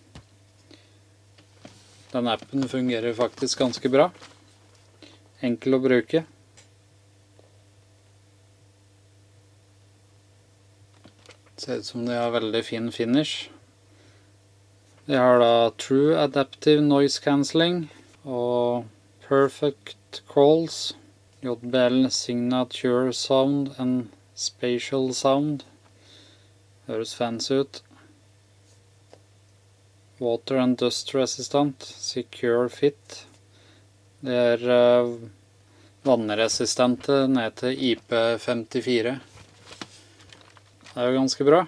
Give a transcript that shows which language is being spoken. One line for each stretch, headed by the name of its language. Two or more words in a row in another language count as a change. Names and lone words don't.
Norwegian: Den appen fungerer faktisk ganske bra. Enkel å bruke. Ser ut som de har veldig fin finish. De har da True Adaptive Noise Cancelling og Perfect Calls, JBL Signature Sound and Spatial Sound. Høres fancy ut.
English: Water and Dust Resistant, Secure Fit.
Norwegian: Det er vannresistente ned til IP54. Det er jo ganske bra.